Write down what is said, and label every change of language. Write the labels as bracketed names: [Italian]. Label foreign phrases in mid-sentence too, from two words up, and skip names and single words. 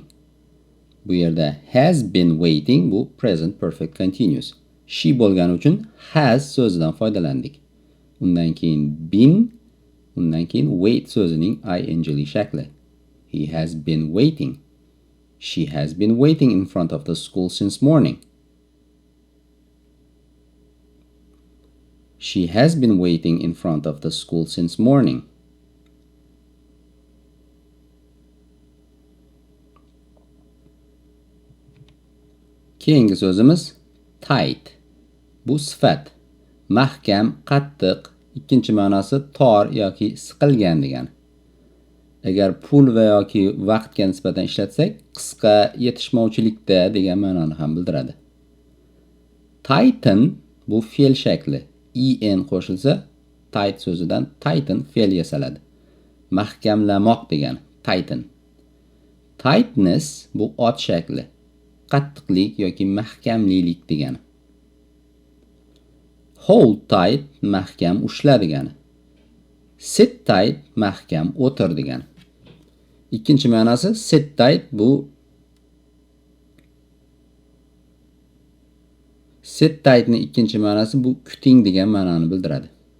[Uzbek] Bu yerda [English] has been waiting [Uzbek] bu [English] present perfect continuous. [Uzbek] She bo'lgani uchun has so'zidan foydalandik. Undan keyin been, undan keyin wait so'zining ingli shakli. [English] He has been waiting. She has been waiting in front of the school since morning. She has been waiting in front of the school since morning. [Uzbek] Keyingi so'zimiz tight. Bu sifat. Mahkam, qattiq, ikkinchi ma'nosi tor yoki siqilgan degani. Agar pul va yoki vaqtga nisbatan ishlatsak, qisqa, yetishmovchilikda degan ma'noni ham bildiradi. Tighten bu fe'l shakli. En qo'shilsa, tight so'zidan tighten fe'l yasaladi. Mahkamlamoq degani, tighten. Tightness bu ot shakli. Qattiqlik yoki mahkamlilik degani. [English] Hold tight [Uzbek] mahkam ushla degani. [English] Sit tight [Uzbek] mahkam o'tir degani. Ikkinchi ma'nosi [English] sit tight [Uzbek] bu [English] sit tightni [Uzbek] ikkinchi ma'nosi bu kuting degan ma'noni bildiradi.